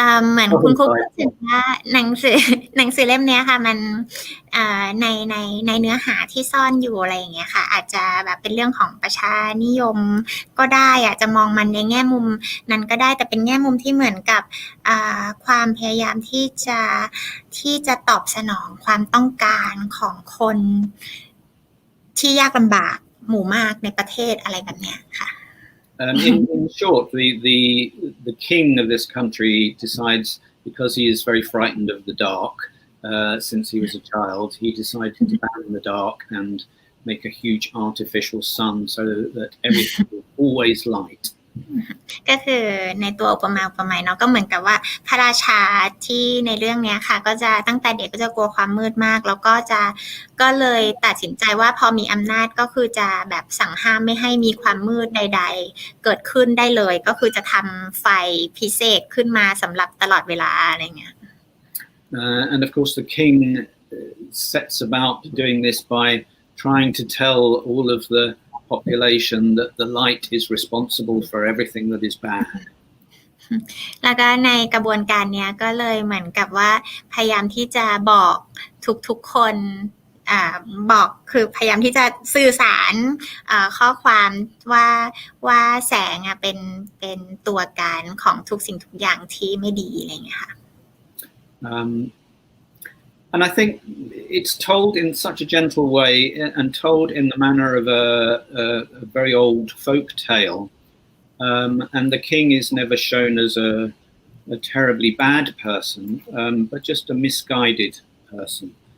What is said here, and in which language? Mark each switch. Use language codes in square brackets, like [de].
[th] เหมือนคุณครูพูดถึงว่าหนังสือเล่มนี้ค่ะมันในเนื้อหาที่ซ่อนอยู่อะไรอย่างเงี้ยค่ะอาจจะแบบเป็นเรื่องของประชานิยมก็ได้อาจจะมองมันในแง่มุมนั้นก็ได้แต่เป็นแง่มุมที่เหมือนกับความพยายามที่จะตอบสนองความต้องการของคนที่ยากลำบากหมู่มากในประเทศอะไรแบบเนี้ยค่ะ [en] In short, the king of this country decides, because he is very frightened of the dark since he was a child, he decided to ban the dark and make a huge artificial sun so that everything was always light. [th] ก็คือในตัวอุปมาเนาะก็เหมือนกับว่าพระราชาที่ในเรื่องนี้ค่ะก็จะตั้งแต่เด็กก็จะกลัวความมืดมากแล้วก็เลยตัดสินใจว่าพอมีอำนาจก็คือจะแบบสั่งห้ามไม่ให้มีความมืดใดๆเกิดขึ้นได้เลยก็คือจะทำไฟพิเศษขึ้นมาสำหรับตลอดเวลาอะไรเงี้ย [en] And of course the king sets about doing this by trying to tell all of the population that the light is responsible for everything that is bad. [th] แล้วก็ในกระบวนการเนี้ยก็เลยเหมือนกับว่าพยายามที่จะบอกทุกๆคนบอกคือพยายามที่จะสื่อสารข้อความว่าแสงเป็นตัวการของทุกสิ่งทุกอย่างที่ไม่ดีอะไรอย่างเงี้ยค่ะ [en] And I think it's told in such a gentle way and told in the manner of a very old folk tale. And the king is never shown as a terribly bad person, but just a misguided person.